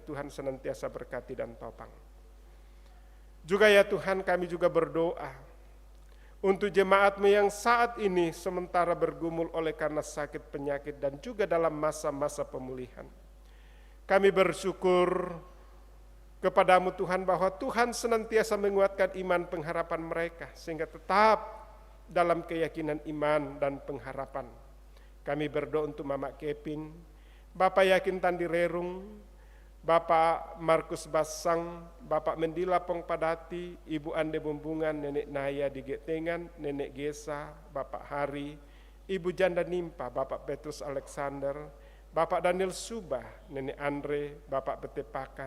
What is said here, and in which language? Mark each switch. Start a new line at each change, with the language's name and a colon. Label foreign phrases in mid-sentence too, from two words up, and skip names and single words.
Indonesian: Tuhan senantiasa berkati dan topang. Juga ya Tuhan, kami juga berdoa untuk jemaat-Mu yang saat ini sementara bergumul oleh karena sakit penyakit dan juga dalam masa-masa pemulihan. Kami bersyukur kepada-Mu Tuhan bahwa Tuhan senantiasa menguatkan iman pengharapan mereka sehingga tetap dalam keyakinan iman dan pengharapan. Kami berdoa untuk Mama Kepin, Bapak Yakin Tandi Rerung, Bapak Markus Basang, Bapak Mendila Pongpadati, Ibu Ande Bumbungan, Nenek Naya di Getengan, Nenek Gesa, Bapak Hari, Ibu Janda Nimpa, Bapak Petrus Alexander, Bapak Daniel Subah, Nenek Andre, Bapak Betepakan,